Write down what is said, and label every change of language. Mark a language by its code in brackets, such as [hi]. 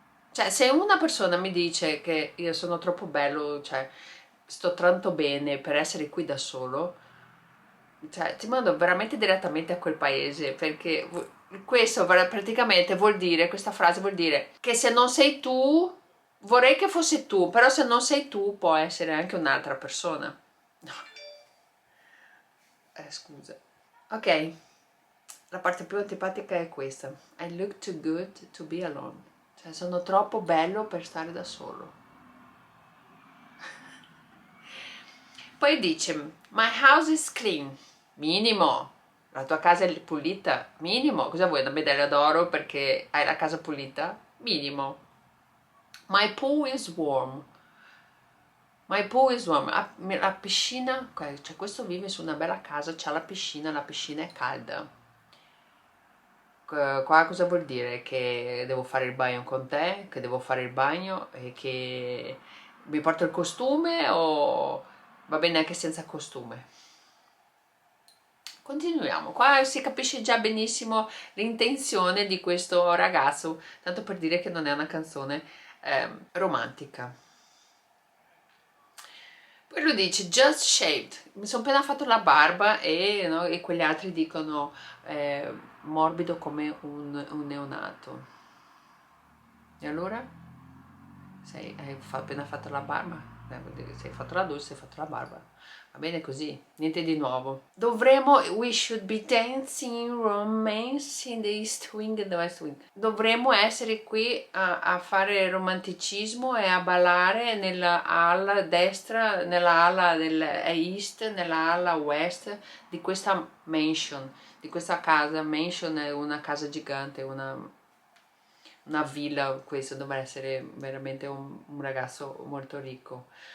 [it] Cioè se una persona mi dice che io sono troppo bello, cioè sto tanto bene per essere qui da solo, cioè ti mando veramente direttamente a quel paese, perché questo praticamente vuol dire, questa frase vuol dire che se non sei tu, vorrei che fossi tu, però se non sei tu può essere anche un'altra persona. No. Scusa. Ok, la parte più antipatica è questa. [en] I look too good to be alone. [it] Cioè sono troppo bello per stare da solo. Poi dice, [en] my house is clean. [it] Minimo. La tua casa è pulita? Minimo. Cosa vuoi, una medaglia d'oro perché hai la casa pulita? Minimo. [en] My pool is warm. My pool is warm. [it] La piscina, cioè questo vive su una bella casa, c'ha la piscina è calda. Qua cosa vuol dire? Che devo fare il bagno con te, che devo fare il bagno e che mi porto il costume o va bene anche senza costume? Continuiamo, qua si capisce già benissimo l'intenzione di questo ragazzo, tanto per dire che non è una canzone romantica. Poi lui dice [en] just shaved, [it] mi sono appena fatto la barba e, no, e quegli altri dicono morbido come un neonato. E allora? Hai appena fatto la barba? Vuol dire che se hai fatto la doccia, hai fatto la barba. Va bene così, niente di nuovo. [en] We should be dancing romance in the East Wing and the West Wing. [it] Dovremmo essere qui a fare romanticismo e a ballare nella ala destra, nella ala del East, nella ala West di questa mansion, di questa casa. Mansion è una casa gigante, una villa, questo dovrà essere veramente un ragazzo molto ricco.